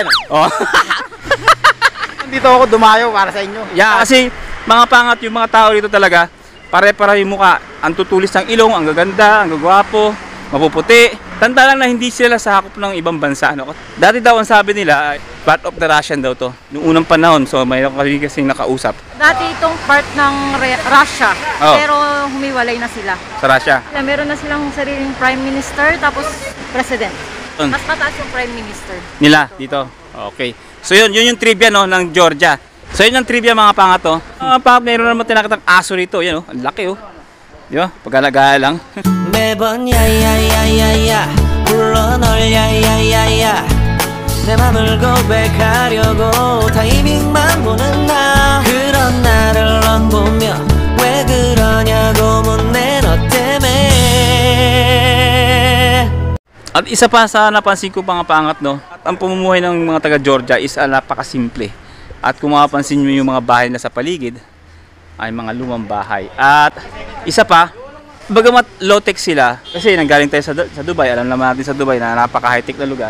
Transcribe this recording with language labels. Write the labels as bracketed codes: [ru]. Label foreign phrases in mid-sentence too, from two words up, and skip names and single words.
[tl] Oh. Nandito ako dumayo para sa inyo. Yeah, kasi mga pangat yung mga tao dito talaga, pare-pareho yung mukha. Ang tutulis ng ilong, ang gaganda, ang gagwapo, mapuputi. Tanda lang na hindi sila sakop ng ibang bansa. No? Dati daw ang sabi nila, [en] part of the Russian [tl] daw to. Noong unang panahon, so may kasing nakausap Dati itong part ng Russia, Oh. pero humiwalay na sila. sa Russia. Meron na silang sariling [en] prime minister, [tl] tapos president. Mm. Mas mataas yung [en] prime minister. [tl] Nila dito. Okay. So yun yung trivia, no, ng Georgia. So yun yung trivia, mga pangat, to. Mga pangat, mayroon naman tinakatang aso rito. Yan, oh. Ang laki, oh. Di ba? Pag-alaga lang. [ko] 매번 야야야야야 불러 널 야야야야 내 맘을 고백하려고 타이밍만 보는 나 그런 나를 넌 보며 왜 그러냐고 묻네 너 때문에 [tl] At isa pa sa napansin ko, mga pangat, no, at ang pamumuhay ng mga taga Georgia is napakasimple. At kung mapapansin nyo yung mga bahay na sa paligid, ay mga lumang bahay. At isa pa, bagamat low-tech sila, kasi nanggaling tayo sa Dubai, alam naman natin sa Dubai na napaka-high-tech na lugar.